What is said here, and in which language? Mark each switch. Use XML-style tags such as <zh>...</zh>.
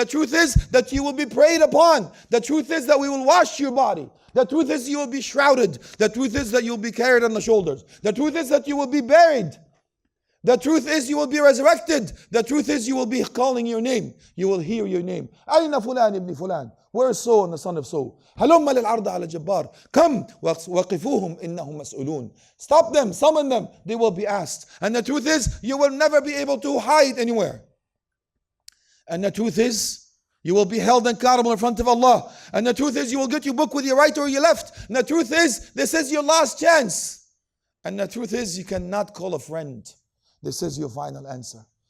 <en>The truth is that you will be preyed upon. The truth is that we will wash your body. The truth is you will be shrouded. The truth is that you will be carried on the shoulders. The truth is that you will be buried. The truth is you will be resurrected. The truth is you will be calling your name. You will hear your name.</en> <ar>أين فلان ابن فلان?</ar> <en>Where is so and the son of so?</en> <ar>هلم للعرض على الجبار.</ar> <en>Come</en> <ar>وقفوهم إنهم مسؤولون.</ar> <en>Stop them, summon them. They will be asked. And the truth is you will never be able to hide anywhere. And the truth is you will be held accountable in front of Allah. And the truth is you will get your book with your right or your left. And the truth is this is your last chance. And the truth is you cannot call a friend. This is your final answer.</en>